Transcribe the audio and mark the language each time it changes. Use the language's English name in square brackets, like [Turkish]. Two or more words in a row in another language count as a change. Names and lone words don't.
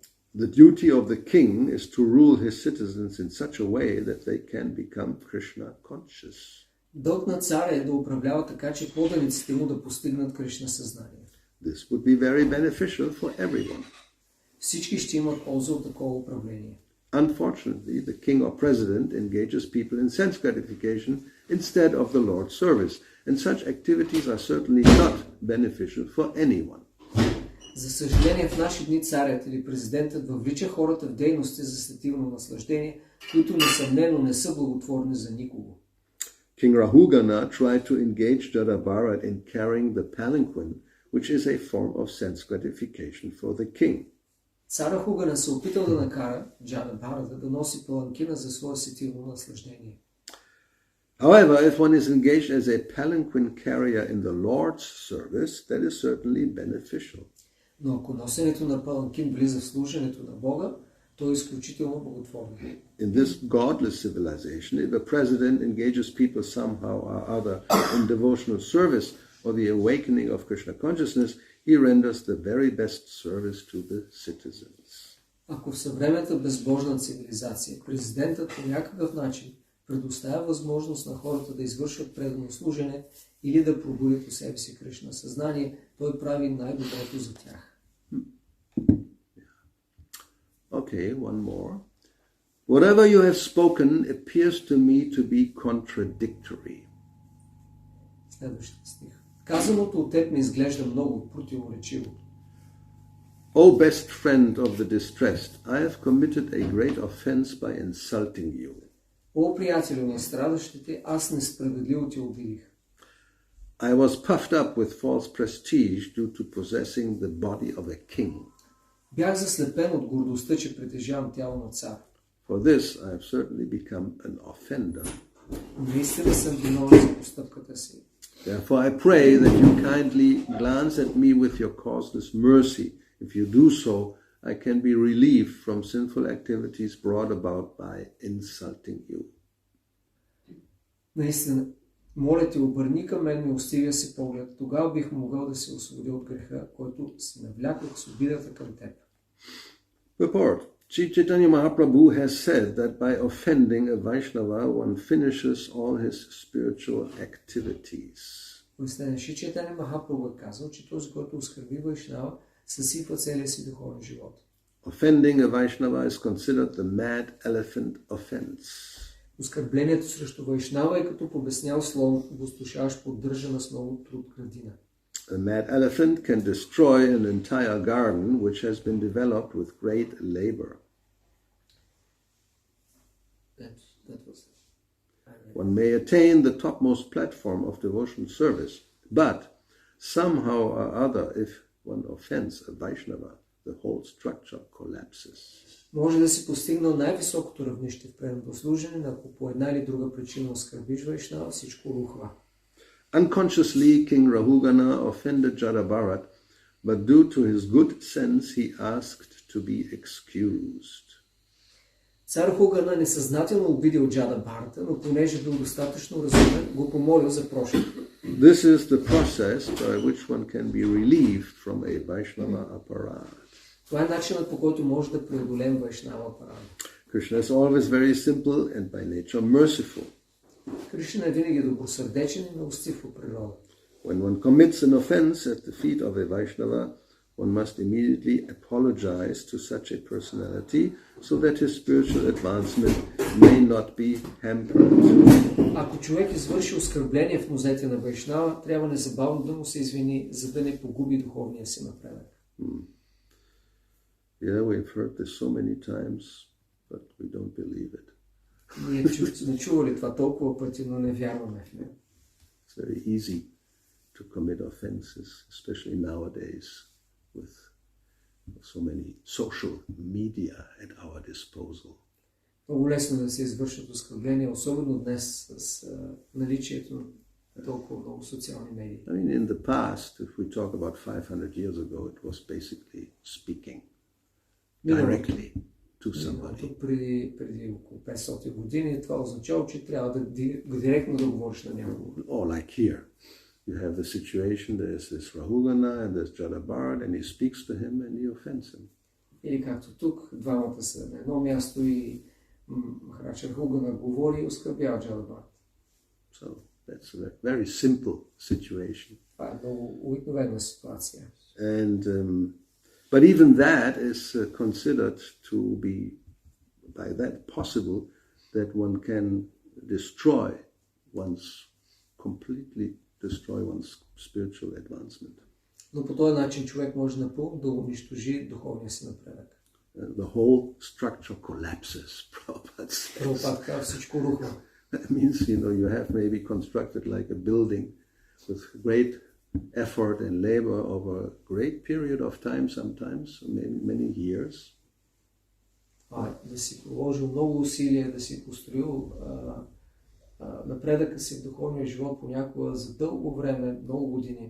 [English] The duty of the king is to rule his citizens in such a way that they can become Krishna conscious. [Bulgarian] Дълг на царя е да управлява така, че поданиците му да постигнат Кришна съзнание. [English] This would be very beneficial for everyone. [Bulgarian] Всички ще имат полза от такова управление. [English] Unfortunately, the king or president engages people in sense gratification instead of the Lord's service, and such activities are certainly not beneficial for anyone. [Bulgarian] За съжаление, в наши дни царят или президентът въвлича хората в дейности за сетивно наслаждение, които несъмнено не са благотворни за никого. [English] King Rahugana tried to engage Jadabharat in carrying the palanquin, which is a form of sense gratification for the king. [Bulgarian] Цар Хугана се опитал да накара Джадабхарата да носи паланкина за свое сетивно наслаждение. [English] However, if one is engaged as a palanquin carrier in the Lord's service, that is certainly beneficial. [Bulgarian] Но ако носенето на паланкин влиза в служенето на Бога, то е изключително благотворно. [English] In this godless civilization, if a president engages people somehow or other in devotional service or the awakening of Krishna consciousness, he renders the very best service to the citizens. [Bulgarian] Ако в съвременната безбожна цивилизация президентът по някакъв начин предоставя възможност на хората да извършват предано служене или да пробудят у себе си Кришна съзнание, той прави най-доброто за тях. [English] Okay, one more. Whatever you have spoken appears to me to be contradictory. [Bulgarian] Следващия стих. Казаното от теб ми изглежда много противоречиво. [English] O best friend of the distressed, I have committed a great offense by insulting you. [Bulgarian] О, приятелю на страдащите, аз несправедливо ти обидих. [English] I was puffed up with false prestige due to possessing the body of a king. [Bulgarian] Бях заслепен от гордостта, че притежавам тяло на цар. [English] For this I have certainly become an offender. [Bulgarian] Наистина съм виновен за постъпката си. [English] Therefore I pray that you kindly glance at me with your causeless mercy. If you do so, I can be relieved from sinful activities brought about by insulting you. [Bulgarian] Наистина, моля те, обърни към мен милостивия си поглед. Тогава бих могъл да се освободя от греха, който си навлякох с обидата към теб. [English] Report. Sri Chaitanya Mahaprabhu has said that by offending a Vaishnava, one finishes all his spiritual activities. [Bulgarian] Шри Чайтаня Махапрабху е казал, че този, който оскърби Вайшнава, съсипва целия си духовен живот. [English] Offending a Vaishnava is considered the mad elephant offense. [Bulgarian] Оскърблението срещу Вайшнава е като побеснял слон, опустошаващ поддържана с много труд градина. [English] A mad elephant can destroy an entire garden which has been developed with great labor. That was it. One may attain the topmost platform of devotional service, but somehow or other, if one offends a Vaishnava, the whole structure collapses. [Bulgarian] Може да си постигнал най-високото равнище в преданото служене, но ако по една или друга причина оскърбиш Вайшнава, всичко рухва. [English] Unconsciously, King Rahugana offended Jadabharat, but due to his good sense, he asked to be excused. [Bulgarian] Цар Хугана несъзнателно обидил Джадабхарата, но понеже бил достатъчно разумен, го помолил за прошка. [English] This is the process by which one can be relieved from a Vaishnava aparad. [Bulgarian] Това е начинът, по който може да преодолеем Вайшнава апарат. [English] Krishna is always very simple and by nature merciful. [Bulgarian] Кришна е винаги добросърдечен и милостив по природа. [English] When one commits an offense at the feet of a Vaishnava, one must immediately apologize to such a personality so that his spiritual advancement may not be hampered. [Bulgarian] Ако човек извърши оскърбление в нозете на Вайшнава, трябва незабавно да му се извини, за да не погуби духовния си напредък. [English] Yeah, we've heard this so many times, but we don't believe it. [Bulgarian] Ние сме чували това толкова пъти, но не вярваме в него. [English] It's very easy to commit offenses, especially nowadays with so many social media at our disposal. [Bulgarian] Много лесно да се извършат оскърбления, особено днес с наличието на толкова много социални медии. [English] I mean, in the past, if we talk about 500 years ago, it was basically speaking directly to somebody. [Bulgarian] Преди около 500 години това означава, че трябва да директно да говориш на някого. [English] Or like here, you have the situation, there's this Rahugana and there's Jadabard, and he speaks to him and he offends him. [Bulgarian] Или както тук, двамата са на едно място и Махарадж Рахугана говори и оскърбява Джадабард. [English] So that's a very simple situation. [Bulgarian] Това е много обикновена ситуация. [English] And but even that is considered to be, by that, possible that one can completely destroy one's spiritual advancement. [Bulgarian] Но по този начин човек може напълно да унищожи духовния си напредък. [English] The whole structure collapses. [Bulgarian] Прабхупад казва, всичко рухва. [English] That means, you have maybe constructed like a building with great effort and labor over a great period of time, sometimes maybe many years. [Bulgarian] Да си положил много усилия, да си построил напредъка си в духовния живот понякога за дълго време, много години.